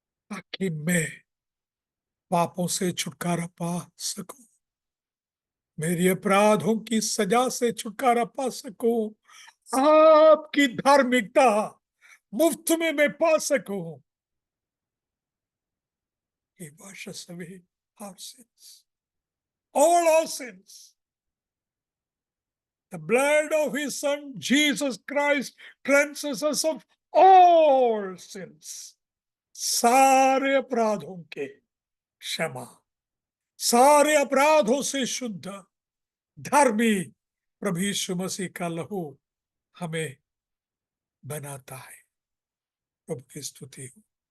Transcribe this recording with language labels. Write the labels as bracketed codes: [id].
[hi] ताकि मैं पापों से छुटकारा पा सकूं, मेरी अपराधों की सजा से छुटकारा पा सकूं, आपकी धार्मिकता मुफ्त में मैं पा सकूं। [en] He washes away our sins, all our sins. The blood of his son Jesus Christ cleanses us of all sins. [hi] सारे अपराधों के क्षमा, सारे अपराधों से शुद्ध धर्मी प्रभु यीशु मसीह का लहू हमें बनाता है। प्रभु की स्तुति हो।